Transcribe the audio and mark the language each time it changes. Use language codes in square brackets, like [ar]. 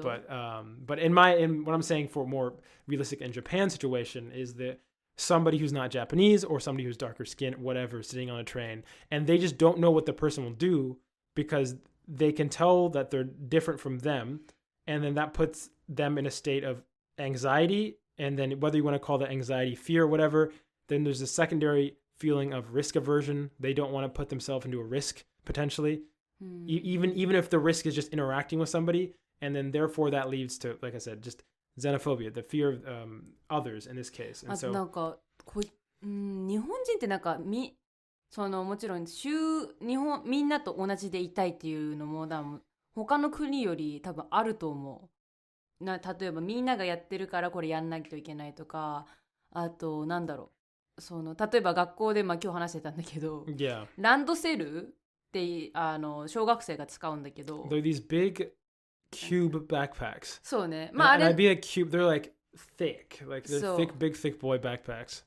[en] But in what I'm saying for more realistic in Japan situation is that somebody who's not Japanese or somebody who's darker skinned, whatever, sitting on a train, and they just don't know what the person will do because they can tell that they're different from them, and then that puts them in a state of anxiety, and then whether you want to call that anxiety fear or whatever, then there's a secondary feeling of risk aversion. They don't want to put themselves into a risk potentially, even if the risk is just interacting with somebody, and then therefore that leads to, like I said, just xenophobia, the fear of others in this case. And so [ja] なんか日本人ってなんかそのもちろん日本みんなと同じでいたいっていうのも他の国より多分あると思う。例えばみんながやってるからこれやんないといけないとか、あとなんだろう例えば学校で今日話してたんだけど、ランドセルって小学生が使うんだけど、 [en] They're these big cube backpacks. [ja] そうね。まああれ [en] I'd be like cube. They're like thick, like they're thick boy backpacks.